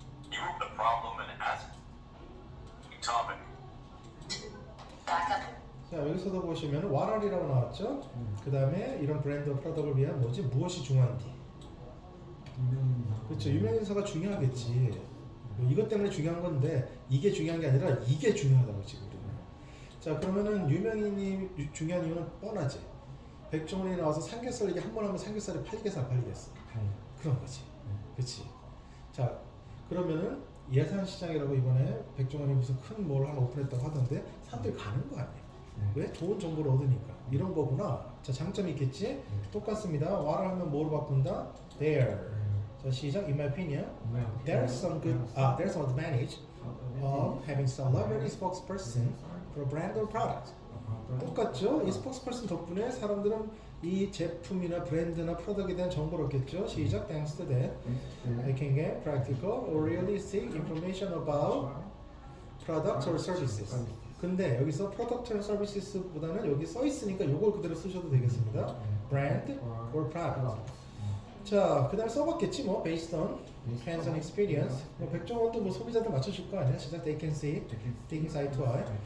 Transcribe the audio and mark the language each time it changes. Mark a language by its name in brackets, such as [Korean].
[English] You wrote the problem and asked topic. [Korean] 자, 여기서도 보시면 what-are이라고 나왔죠. 그 다음에 이런 브랜드 프로덕트를 위한 뭐지? 무엇이 중요한지. 그렇죠. 유명인사가 중요하겠지. 뭐 이것 때문에 중요한 건데 이게 중요한 게 아니라 이게 중요하다고 지금 우리는. 자, 그러면은 유명인이 중요한 이유는 뻔하지. 백종원이 나와서 삼겹살 얘기 한 번 하면 삼겹살이 팔리겠어 안 팔리겠어? 그런 거지. 그렇지. 자, 그러면은 예산 시장이라고 이번에 백종원이 무슨 큰 뭘 하나 오픈했다고 하던데 사람들이 가는 거 아니에요? 왜? 좋은 정보를 얻으니까. 이런 거구나. 자, 장점이 있겠지? 똑같습니다. what을 하면 뭐로 바꾼다? there. 자, 시작. [English] In my opinion, there's some advantage of having celebrity spokesperson for a brand or product. [Korean] 똑같죠? 이 스포크스퍼슨 덕분에 사람들은 이 제품이나 브랜드나 프로덕트에 대한 정보를 얻겠죠. 시작. [English] Thanks to that, they can get practical or realistic information about products or services. [Korean] 근데 여기서 product or services보다는 여기 써 있으니까 이걸 그대로 쓰셔도 되겠습니다. [English] Brand or product. [Korean] 자, 그다음에 써봤겠지 뭐 [English] based on hands-on experience. [Korean] 뭐 백종원도 뭐 소비자들 맞춰줄 거 아니야. 시작. [English] They can see things eye to eye.